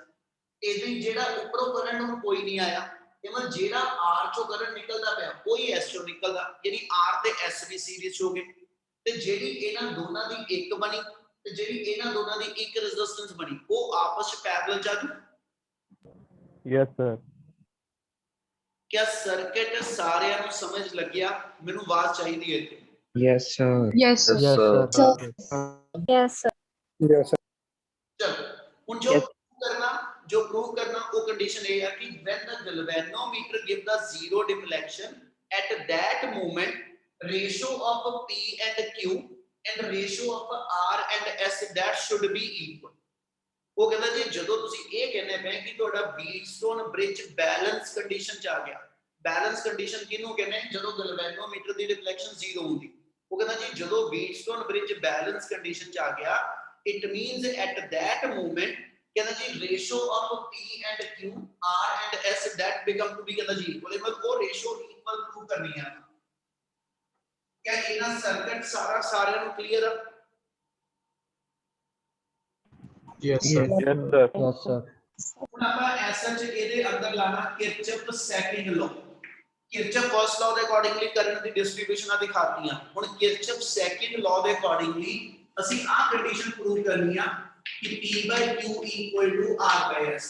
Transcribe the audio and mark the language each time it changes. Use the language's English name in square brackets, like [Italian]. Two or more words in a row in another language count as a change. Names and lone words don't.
[Punjabi] ਇਹਦੇ ਜਿਹੜਾ ਉੱਪਰੋਂ ਕਰੰਟ ਹੁਣ ਕੋਈ ਨਹੀਂ ਆਇਆ, ਮਤਲਬ ਜਿਹੜਾ R ਚੋਂ ਕਰੰਟ ਨਿਕਲਦਾ ਪਿਆ ਕੋਈ S ਚੋਂ ਨਿਕਲਦਾ, ਯਾਨੀ R ਤੇ S ਵੀ ਸੀਰੀਜ਼ ਹੋ ਗਏ, ਤੇ ਜਿਹੜੀ ਇਹਨਾਂ ਦੋਨਾਂ ਦੀ ਇੱਕ ਬਣੀ ਤੇ ਜਿਹੜੀ ਇਹਨਾਂ ਦੋਨਾਂ ਦੀ ਇੱਕ ਰੈਜ਼ਿਸਟੈਂਸ ਬਣੀ, ਉਹ ਆਪਸ ਵਿੱਚ ਪੈਰਲਲ ਚੱਲੂ। [English] Yes, sir. [Punjabi] ਕਿਆ ਸਰਕਟ ਸਾਰਿਆਂ ਨੂੰ ਸਮਝ ਲੱਗਿਆ? ਮੈਨੂੰ ਆਵਾਜ਼ ਚਾਹੀਦੀ ਹੈ ਇੱਥੇ। [English] Yes, sir. Yes, sir. Yes, sir. Yes, sir. Yes, sir. [Punjabi] ਚਲੋ ਹੁਣ ਜੋ ਪ੍ਰੂਵ ਕਰਨਾ ਉਹ ਕੰਡੀਸ਼ਨ ਇਹ ਹੈ ਕਿ [English] when the galvanometer give the zero deflection at that moment ratio of P and Q and ratio of R and S that should be equal। [Punjabi] ਉਹ ਕਹਿੰਦਾ ਜੀ ਜਦੋਂ ਤੁਸੀਂ ਇਹ ਕਹਿੰਦੇ ਪਏ ਕਿ ਤੁਹਾਡਾ [English] Wheatstone bridge balance condition [Punjabi] ਚ ਆ ਗਿਆ, [English] balance condition [Punjabi] ਕਿਹਨੂੰ ਕਹਿੰਦੇ? ਜਦੋਂ ਗੈਲਵੇਨੋਮੀਟਰ ਦੀ ਰਿਫਲੈਕਸ਼ਨ 0 ਹੁੰਦੀ। ਉਹ ਕਹਿੰਦਾ ਜੀ ਜਦੋਂ [English] Wheatstone bridge balance condition [Punjabi] ਚ ਆ ਗਿਆ, [English] it means at that moment, [Punjabi] ਕਹਿੰਦਾ ਜੀ [English] ratio of P and Q R and S that become to be [Punjabi] ਕਹਿੰਦਾ ਜੀ ਇਕੁਅਲ, ਮਤਲਬ ਉਹ [English] ratio equal prove [Punjabi] ਕਰਨੀ ਹੈ। ਕਿਆ ਇਹਨਾਂ ਸਰਕਟ ਸਾਰਿਆਂ ਨੂੰ ਕਲੀਅਰ ਆ? [English] Yes, sir. Yes, sir. Yes, sir. [Punjabi] ਹੁਣ ਆਪਾਂ ਐਸਾ ਚ ਇਹਦੇ ਅੰਦਰ ਲਾਣਾ [English] Kirchhoff second law. Kirchhoff first law [Punjabi] ਦੇ [English] accordingly current [Punjabi] ਦੀ ਡਿਸਟ੍ਰੀਬਿਊਸ਼ਨਾਂ ਦਿਖਾਤੀਆਂ। ਹੁਣ [English] Kirchhoff second law [Punjabi] ਦੇ ਅਕੋਰਡਿੰਗਲੀ ਅਸੀਂ ਆਹ [English] condition prove [Punjabi] ਕਰਨੀ ਆ ਕਿ P/Q = R/S।